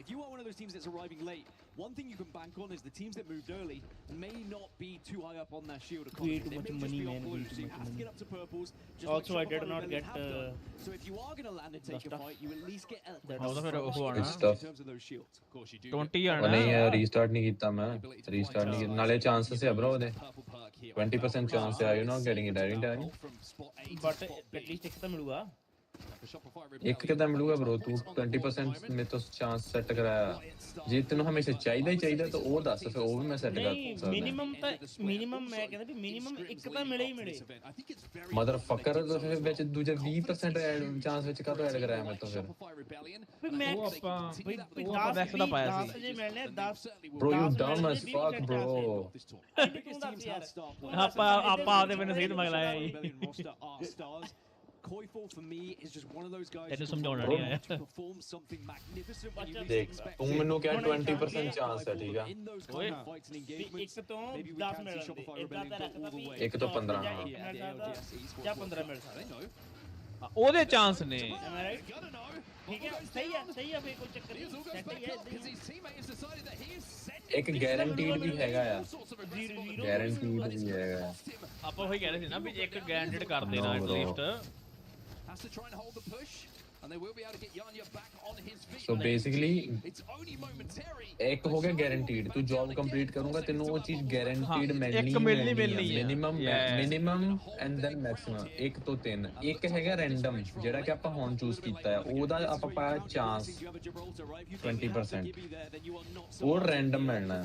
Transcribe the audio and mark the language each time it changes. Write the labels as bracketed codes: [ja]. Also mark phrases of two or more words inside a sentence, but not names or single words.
[en] If you are one of those teams that's arriving late, one thing you can bank on is the teams that moved early may not be too high up on their shield economy. They may just be on blue, so you have to get up to purples. Also, I did not get so if you are going to land and take a fight, you at least get in terms of those shields. Of course, you do. [pa] 20 ਆਣਾ ਨਹੀਂ ਰੀਸਟਾਰਟ ਨਹੀਂ ਕੀਤਾ ਮੈਂ ਰੀਸਟਾਰਟ ਨਹੀਂ ਕੀਤਾ ਨਾਲੇ ਚਾਂਸਸ ਹੈ bro ਉਹਦੇ 20% ਚਾਂਸ ਹੈ [en] you not getting it right but at least [pa] ਇੱਕ ਤਾਂ ਮਿਲੂਗਾ ਇੱਕ ਕਿਦਾਂ ਮਿਲੂਗਾ bro ਤੂੰ 20% ਮੇਰੇ ਤੋਂ [en] chance set [pa] ਕਰਾਇਆ ਜੇ ਤੈਨੂੰ ਹਮੇਸ਼ਾ ਚਾਹੀਦਾ ਹੀ ਚਾਹੀਦਾ ਤਾਂ ਉਹ ਦੱਸ ਫਿਰ ਉਹ ਵੀ ਮੈਂ ਸੈੱਟ ਕਰ ਸਕਦਾ ਮਿਨੀਮਮ ਮੈਂ ਕਹਿੰਦਾ ਵੀ ਮਿਨੀਮਮ ਇੱਕ ਤਾਂ ਮਿਲੇ ਹੀ ਮਿਲੇ ਮਦਰਫਕਰ ਫਿਰ ਵਿੱਚ ਦੂਜੇ 20% [en] add chance [pa] ਵਿੱਚ ਕਾਹਤੋਂ ਐਡ ਕਰਾਇਆ ਮੇਰੇ ਤੋਂ ਫਿਰ ਮੈਂ ਆਪਾਂ 10 ਦਾ ਪਾਇਆ ਸੀ 10 ਜੇ ਮਿਲਨੇ 10 [en] bro you dumb as fuck bro [pa] ਆਪਾਂ ਆਦੇ ਮੈਨੂੰ ਸਹੀ ਦਿਮਾਗ ਲਾਇਆ ਜੀ [en] Koiful for me is just one of those guys who to perform something magnificent when you [pa] ਦੇਖ ਤੂੰ ਮੈਨੂੰ ਕਿਹਾ 20% ਚਾਂਸ ਹੈ ਠੀਕ ਆ ਇੱਕ ਤੋਂ 10 ਮਿਲਣਗੇ ਇਦਾਂ ਤਾਂ ਰੱਖਦਾ ਵੀ ਇੱਕ ਤੋਂ 15 ਜਾਂ 15 ਮਿਲ ਸਕਦਾ ਉਹਦੇ ਚਾਂਸ ਨੇ ਠੀਕ ਹੈ ਸਹੀ ਹੈ ਫੇ ਕੋਈ ਚੱਕਰ ਨਹੀਂ ਇੱਕ ਗਾਰੰਟੀਡ ਵੀ ਹੈਗਾ ਆ ਗਾਰੰਟੀਡ ਵੀ ਹੈਗਾ ਆਪਾਂ ਉਹੀ ਕਹਿ ਰਹੇ ਸੀ ਨਾ ਵੀ ਇੱਕ ਗਾਰੰਟੀਡ ਕਰ ਦੇਣਾ ਐਟਲੀਸਟ [en] has to try and hold the push and they will be able to get Yanya back on his feet. So basically it's only momentary. [pa] ਇੱਕ ਹੋ ਗਿਆ ਗਾਰੰਟੀਡ ਤੂੰ [en] job complete [pa] ਕਰੂੰਗਾ ਤੈਨੂੰ ਉਹ ਚੀਜ਼ ਗਾਰੰਟੀਡ ਮਿਲਣੀ [en] minimum and then maximum [pa] 1 ਤੋਂ 3 ਇੱਕ ਹੈਗਾ ਰੈਂਡਮ ਜਿਹੜਾ ਕਿ ਆਪਾਂ ਹੁਣ ਚੂਜ਼ ਕੀਤਾ ਹੈ ਉਹਦਾ ਆਪਾਂ ਪਾਇਆ ਚਾਂਸ 20% ਉਹ ਰੈਂਡਮ ਮਿਲਣਾ